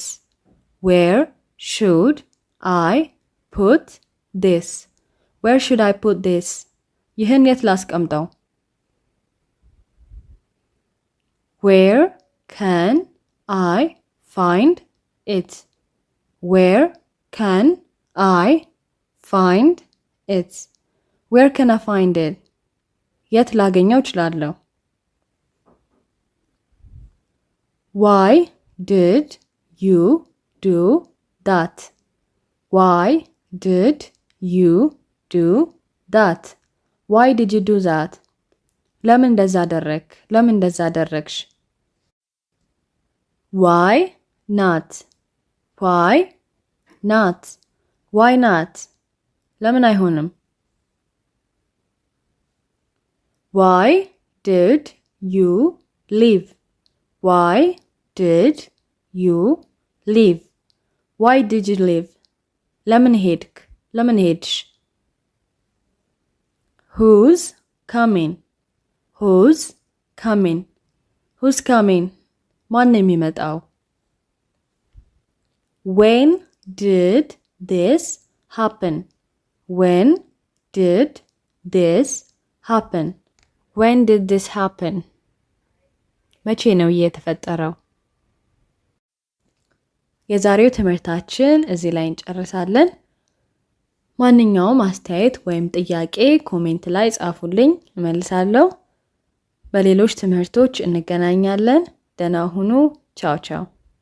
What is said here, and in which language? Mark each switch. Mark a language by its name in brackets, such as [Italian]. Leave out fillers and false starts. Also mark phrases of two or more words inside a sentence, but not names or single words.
[English] Where should I put this? Where should I put this? [Amharic] ይህን የት ላስቀምጠው? [English] Where can I find it? Where can I find it? Where can I find it? [Amharic] የት ላገኘው እችላለሁ? [English] Why did you do that? Why did you do that? Why did you do that? [Amharic] ለምን እንደዛ አደረክ? ለምን እንደዛ አደረክሽ? [English] Why not? Why not? Why not? [Amharic] ለምን አይሆንም? [English] Why did you leave? Why did you leave? Why did you leave? [Amharic] ለምን ሄድክ? ለምን ሄድሽ? [English] Who's coming? Who's coming? Who's coming? [Amharic] ማን ነው የሚመጣው? [English] When did this happen? When did this happen? When did this happen? [Amharic] መቼ ነው የተፈጠረው? የዛሬው ትምህርታችን እዚህ ላይ እንጨርሳለን። ማንኛውም አስተያየት ወይም ጥያቄ ኮሜንት ላይ ጻፉልኝ፣ እመልሳለሁ። በሌሎች ትምህርቶች እንገናኛለን። ደህና ሁኑ። ቻው ቻው።